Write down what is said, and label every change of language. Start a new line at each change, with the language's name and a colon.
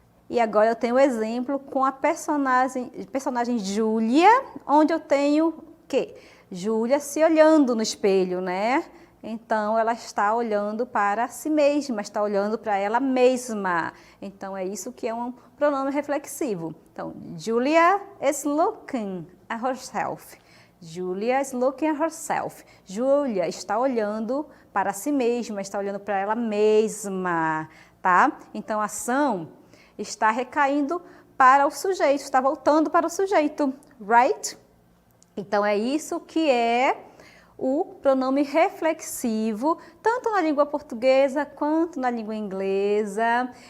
Portuguese: E agora eu tenho o exemplo com a personagem Júlia, onde eu tenho o quê? Júlia se olhando no espelho, né? Então, ela está olhando para si mesma, está olhando para ela mesma. Então, é isso que é um pronome reflexivo.
English: Então, Julia is looking at herself. Julia is looking at herself.
Portuguese: Julia está olhando para si mesma, está olhando para ela mesma, tá? Então, a ação está recaindo para o sujeito, está voltando para o sujeito, right? Então, é isso que é o pronome reflexivo, tanto na língua portuguesa quanto na língua inglesa.